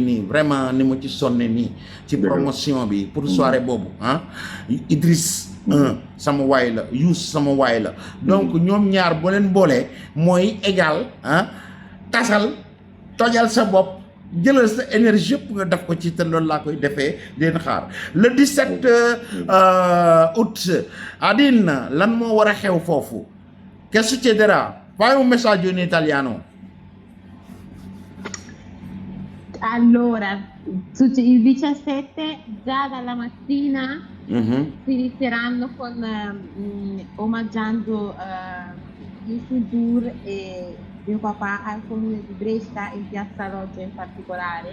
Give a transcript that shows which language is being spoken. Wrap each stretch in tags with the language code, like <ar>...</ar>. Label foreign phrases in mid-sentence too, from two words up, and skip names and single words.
<wo>nii vraiment ni ma ci sonne nii ci promotion bi pour soirée boobu ah Idriss sama waay la Youssou sama waay la donc ñoom ñaar boo leen boolee mooy égal tasal tojal sa bopp jëlal sa énergie yëpp nga def ko ci te loolu laa koy defee leen xaar</wo> <fr>le 17 août</fr> <wo>Adine lan moo war a xew foofu</wo> <it>che succederà? Fai un messaggio in italiano. Allora, il 17 già dalla mattina si inizieranno con omaggiando Youssou Ndour e mio papà al comune di Brescia, in piazza Loggia in particolare.</it>